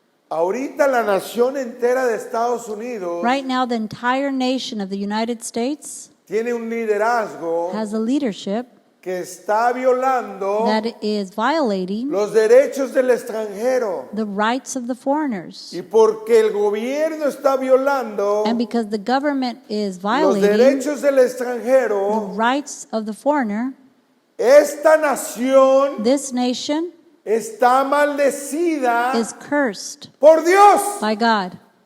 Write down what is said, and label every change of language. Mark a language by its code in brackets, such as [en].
[es] Ahorita la nación entera de Estados Unidos [en] Right now, the entire nation of the United States [es] tiene un liderazgo [en] has a leadership [es] que está violando [en] that is violating [es] los derechos del extranjero. [en] the rights of the foreigners. [es] Y porque el gobierno está violando [en] And because the government is [es] los [en] violating [es] derechos del [en] the [es] extranjero, [en] rights of the foreigner, [es] esta nación [en] this nation [es] está maldecida [en] is cursed [es] por Dios. [en] by God.